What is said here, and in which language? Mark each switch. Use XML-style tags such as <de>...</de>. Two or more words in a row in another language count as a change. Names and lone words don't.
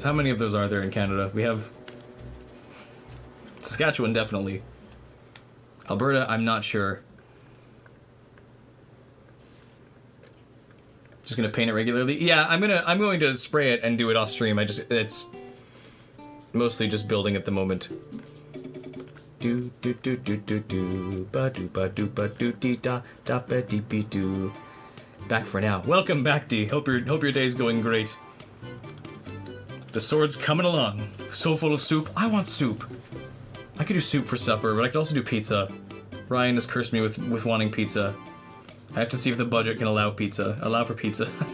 <en>How many of those are there in Canada? We have Saskatchewan, definitely. Alberta, I'm not sure. Just gonna paint it regularly. Yeah, I'm going to spray it and do it off stream. It's mostly just building at the moment. Do do do do do do ba do ba do ba do dee da da ba dee be do. Back for now. Welcome back, D. Hope your day's going great. The sword's coming along. So full of soup. I want soup. I could do soup for supper, but I could also do pizza. Ryan has cursed me with wanting pizza. I have to see if the budget can allow for pizza.</en>